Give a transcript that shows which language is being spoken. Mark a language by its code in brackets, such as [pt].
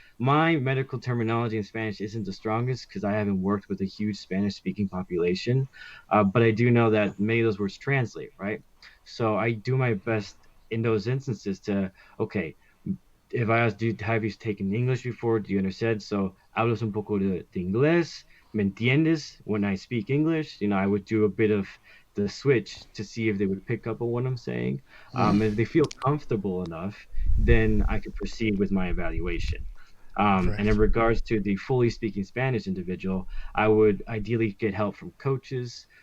[en] My medical terminology in Spanish isn't the strongest because I haven't worked with a huge Spanish speaking population, but I do know that many of those words translate, right? So I do my best in those instances to, okay, if I ask, have you taken English before? Do you understand? So, [es] hablas un poco de inglés, ¿me entiendes? [en] When I speak English, I would do a bit of the switch to see if they would pick up on what I'm saying. Mm. If they feel comfortable enough, then I could proceed with my evaluation. And in regards to the fully speaking Spanish individual, I would ideally get help from coaches.